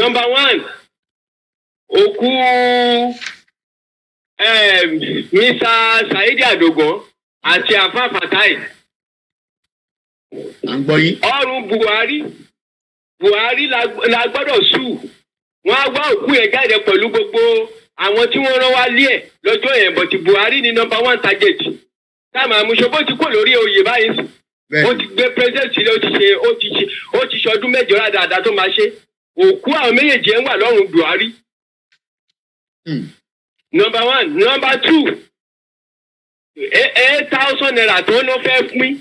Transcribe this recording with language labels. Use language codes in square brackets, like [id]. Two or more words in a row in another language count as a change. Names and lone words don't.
[yo] Number 1 òkú Mr. Saidi Adogan àti Afa Fatai. À ń gbọ́ yín. Ọrùn Buhari la gbọ́dọ̀ sùn. Wọ́n á wá òkú yẹn jáde pẹ̀lú gbogbo àwọn tí wọ́n rán wá lé ẹ̀ lọ́jọ́ yẹn but Buhari ni [en] number 1 target. [yo] Táàmù àmúṣọbó ti kó lórí oyè báyìí. Ó ti gbé president sílẹ̀ ó ti ṣe ọdún mẹ́jọ dáadáa tó máa ṣe. Òkú àwọn méjèèjì ẹ̀ ń wà lọ́rùn Buhari. [en] Number 1. Number 2. [yo] 8,000 naira tó ló fẹ́ pín.